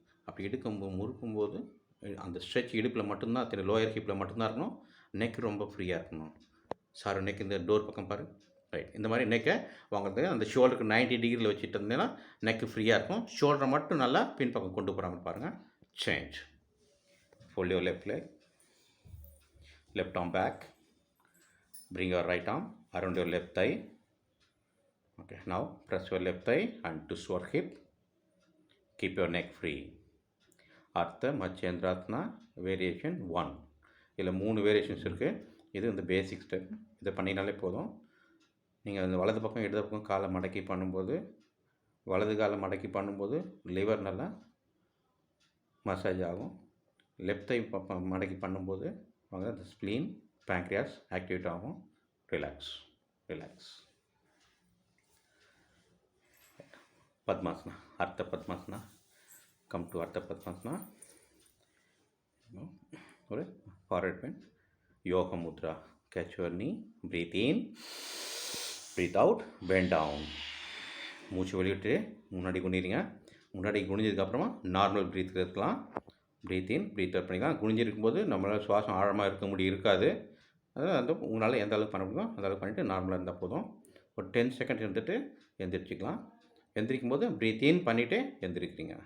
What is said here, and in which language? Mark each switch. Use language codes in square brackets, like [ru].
[ta] அப்படி முறுக்கும்போது அந்த ஸ்ட்ரெச் இடுப்பில் மட்டும்தான் தெரியும், லோயர் ஹிப்பில் மட்டும்தான் இருக்கணும். நெக் ரொம்ப ஃப்ரீயாக இருக்கணும். சார் நெக் இந்த டோர் பக்கம் பாரு, ரைட். இந்த மாதிரி நெக்கை வாங்குறது அந்த ஷோல்டருக்கு 90 டிகிரியில் வச்சுட்டு இருந்தீங்கன்னா நெக்கு ஃப்ரீயாக இருக்கும். ஷோல்டரை மட்டும் நல்லா பின்பக்கம் கொண்டு போகிறாங்க பாருங்கள். [en] Change. Fold your left leg, left arm back, bring your right arm around your left thigh. Okay, now press your left thigh and twist your hip. Keep your neck free. Artha Machendrasana variation 1. [ta] இதில் 3 variations இருக்குது. இது இந்த பேசிக் step. இதை பண்ணினாலே போதும். நீங்கள் அந்த வலது பக்கம் இடது பக்கம் காலை மடக்கி பண்ணும்போது, வலது காலை மடக்கி பண்ணும்போது லிவர் நல்லா மசாஜ் ஆகும். லெஃப்ட் தை மடக்கி பண்ணும்போது அவங்க அந்த ஸ்ப்ளீன் பேங்க்ரியாஸ் ஆக்டிவேட் ஆகும். [en] Relax relax. Padmasana, Ardha Padmasana. Come to Ardha Padmasana. [ta] ஒரு ஃபார்வர்ட் பெண்ட். யோக Mudra. [en] Catch your knee. Breathe in, breathe out, bend down. [ta] மூச்சு வெளியிட்டு முன்னாடி குனிறீங்க. முன்னாடி குனிஞ்சதுக்கப்புறமா நார்மல் ப்ரீத் இருக்கலாம். ப்ரீத் இன், ப்ரீத் அவுட் பண்ணிக்கலாம். குனிஞ்சிருக்கும்போது நம்மளால் சுவாசம் ஆழமாக இருக்காது. அதனால் வந்து உங்களால் எந்த அளவுக்கு பண்ண முடியுமோ அந்த அளவுக்கு பண்ணிவிட்டு நார்மலாக இருந்தால் போதும். ஒரு 10 செகண்ட் இருந்துட்டு எந்திரிச்சிக்கலாம். எந்திரிக்கும் போது ப்ரீத் இன் பண்ணிவிட்டு எந்திரிக்கிறீங்க.